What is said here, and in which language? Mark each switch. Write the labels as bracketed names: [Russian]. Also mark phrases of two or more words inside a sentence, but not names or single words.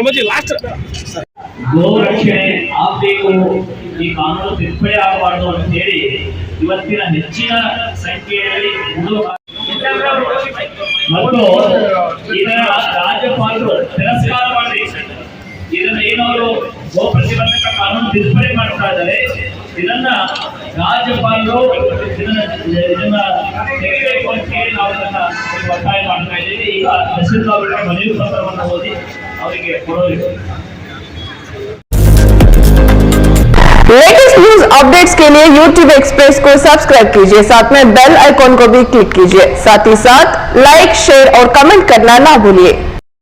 [Kannada] ಗೋರಕ್ಷಣೆ ಆಗಬೇಕು, ಈ ಕಾನೂನು ತಿದ್ದುಪಡಿ ಆಗಬಾರ್ದು ಅಂತ ಹೇಳಿ ಇವತ್ತಿನ ಹೆಚ್ಚಿನ ಸಂಖ್ಯೆಯಲ್ಲಿ ಮತ್ತು ಇದರ ರಾಜ್ಯಪಾಲರು ತಿರಸ್ಕಾರ ಮಾಡಿ ಇದನ್ನ ಏನವರು ಗೋ ಪ್ರತಿಬಂಧಕ ಕಾನೂನು ತಿದ್ದುಪಡಿ ಮಾಡ್ತಾ ಇದ್ದಾರೆ. ಇದನ್ನ ರಾಜ್ಯಪಾಲರು ಇದನ್ನ ತೆಗೆಯಬೇಕು ಅಂತ ಹೇಳಿ ನಾವು ಇದನ್ನ ಒತ್ತಾಯ ಮಾಡ್ತಾ ಇದ್ದೀವಿ. ಈಗ ತಹಸೀಲ್ದಾರ್ ಮನವಿ ಪತ್ರವನ್ನು ಓದಿ ಅವರಿಗೆ ಕೊಡೋದು. [English] latest news updates [Hindi] के लिए YouTube एक्सप्रेस को सब्सक्राइब कीजिए, साथ में [English] bell icon [Hindi] को भी क्लिक कीजिए, साथ ही साथ लाइक, शेयर और कमेंट करना ना भूलिए।